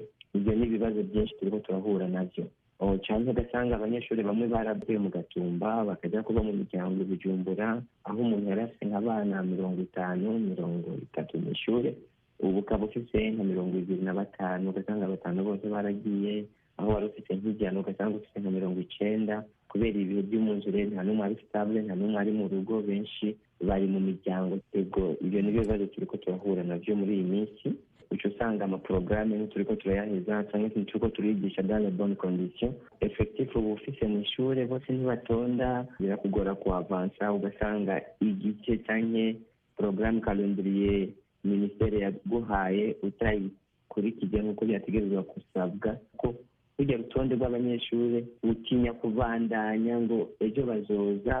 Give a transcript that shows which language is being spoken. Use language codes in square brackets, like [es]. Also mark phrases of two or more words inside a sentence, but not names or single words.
[rn] Ibyo ni ibibazo byinshi turiko turahura navyo cyane ugasanga abanyeshuri bamwe baravuye mu Gatumba bakajya kuba mu miryango Bujumbura aho umuntu yarafise nk'abana 50-30 mu ishuri ubu ukaba ufise nka 25 ugasanga 5 bose baragiye aho wari ufite nk'ijana ugasanga ufite nka 90 kubera ibihe by'umwuzure nta n'umwe ari stable nta n'umwe ari mu rugo benshi bari mu miryango. Ego ibyo nibyo bibazo turiko turahura navyo muri iyi minsi uco usanga amaporogaramu turiko turayaheza cyangwa se turiko turigisha [fr] dans les bonnes conditions effectif [rn] ubu ufise mu ishure bose ntibatonda birakugora kuavansa ugasanga igice canke porogaramu [fr] calendrier ministere [rn] yaguhaye utayikurikije nk'uko byategerezwa gusabwa ko kujya rutonde rw'abanyeshuri utinya kubandanya ngo ejo bazoza